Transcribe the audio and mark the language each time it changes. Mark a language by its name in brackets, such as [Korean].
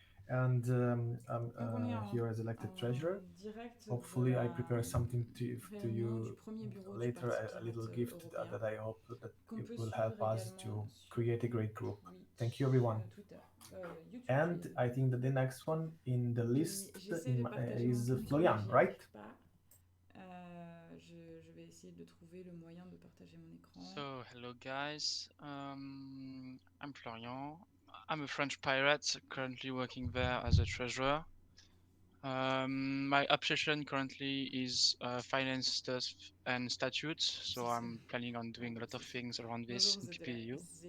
[English] And I'm here as elected treasurer. Hopefully I prepare something to you later, a little gift that I hope that it will help us to create a great group. Thank you everyone. And I think that the next one in the list is Florian, right? [French] Je vais essayer de trouver le moyen de partager mon écran. [English] So, hello guys, I'm Florian. I'm a French pirate, currently working there as a treasurer. My obsession currently is finance stuff and statutes, so I'm planning on doing a lot of things around this in PPU.